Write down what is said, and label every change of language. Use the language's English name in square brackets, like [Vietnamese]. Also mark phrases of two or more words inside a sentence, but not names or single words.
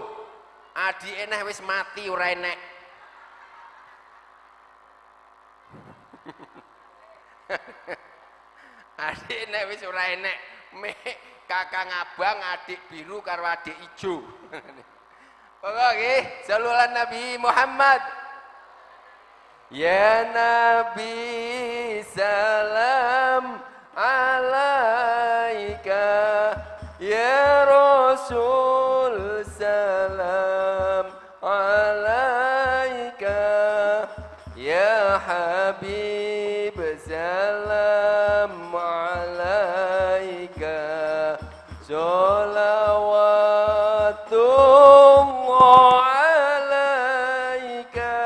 [Javanese] Adike neh wis mati ora enek. Adik nek wis ora enek mek kakang abang adik biru karo adik ijo. Pokok nggih, [Arabic] صلوا على نبي محمد. يا نبي سلام عليك، يا رسول سلام عليك، يا حبيب سلام عليك، صلوات الله عليك.